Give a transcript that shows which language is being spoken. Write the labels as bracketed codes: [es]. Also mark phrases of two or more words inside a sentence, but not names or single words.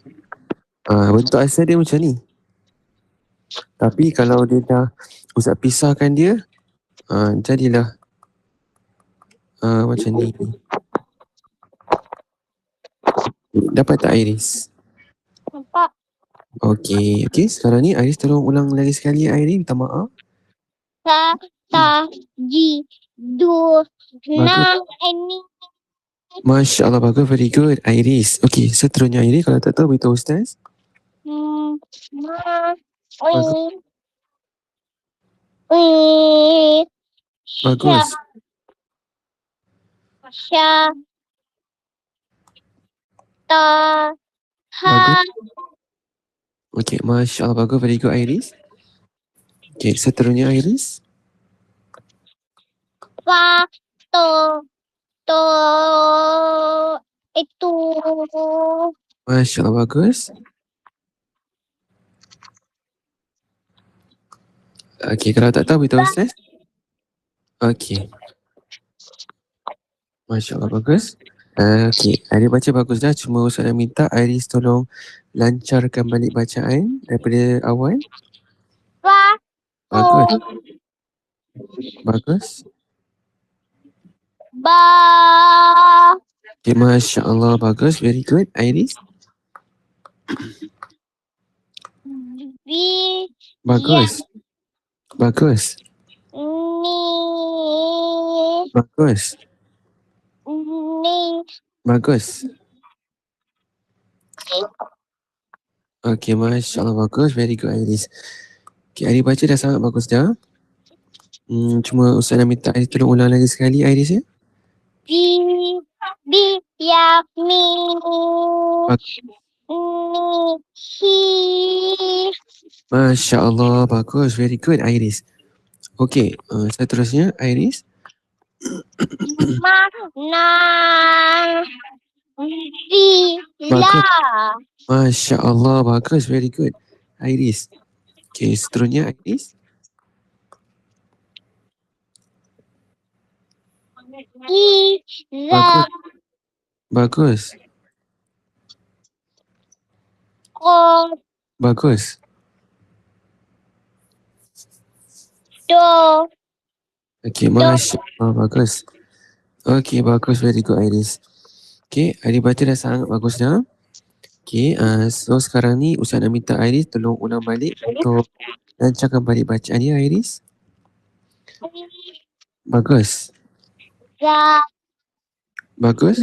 [ms] Bentuk asal dia macam ni. Tapi kalau dia dah Ustaz pisahkan dia, jadilah macam ni. Dapat tak, Iris? Nampak. Okay, sekarang ni Iris tolong ulang lagi sekali, Iris, minta maaf. [ar] Sa. Ta. Ji. Du. Na. Ni. Masya Allah, [ms] bagus, [en] very good, [ms] Iris. Okay, seterusnya Iris, kalau tak tahu beritahu Ustaz. [ar] Ma. [ms] Bagus. [ar] Sya. Ta. Ha. [ms] Okay, [ar] Masya Allah, [ms] bagus, [en] very good, Iris. [ms] Okay, seterusnya Iris. [ar] Fa. To. To. [ms] Itu. [ar] Masya Allah, [ms] bagus. Okay, kalau tak tahu beritahu Ustaz. Okay. [ar] Masya Allah, [ms] bagus. Okay, Iris baca bagus dah. Cuma Ustaz nak minta Iris tolong lancarkan balik bacaan daripada awal. Bagus. Bagus. [ar] Ba. [ms] Okay, [ar] Masya Allah, [ms] bagus. [en] Very good, Iris. [ar] Bi. [ms] Bagus. Bagus. [ar] Ni. [ms] Bagus. [ar] Ni. [ms] Bagus. Okay, [ar] Masya Allah, [ms] bagus. [en] Very good, [ms] Iris. Okay, Iris baca dah sangat bagus dah. Cuma Ustaz nak minta Iris tolong ulang lagi sekali, Iris ya. [ar] Bi. Ya. Mi. Ni. Hi. Masya Allah, [ms] bagus. [en] Very good, [ms] Iris. Okay, seterusnya Iris. [ar] Ma. Na. Zila. Masya Allah, [ms] bagus, [en] very good. [ms] Iris. Okay, seterusnya Iris. [ar] Iza. [ms] Bagus. [ar] Ko. [ms] Bagus. [ar] Do. [ms] Okay, [ar] Masya Allah, [ms] bagus. Okay, bagus, [en] very good Iris. [ms] Okay, Iris baca dah sangat bagus dah. Okay, so sekarang ni Ustaz nak minta Iris tolong ulang balik untuk lancarkan balik bacaan dia Iris. Bagus. [ar] Za. [ms] Bagus.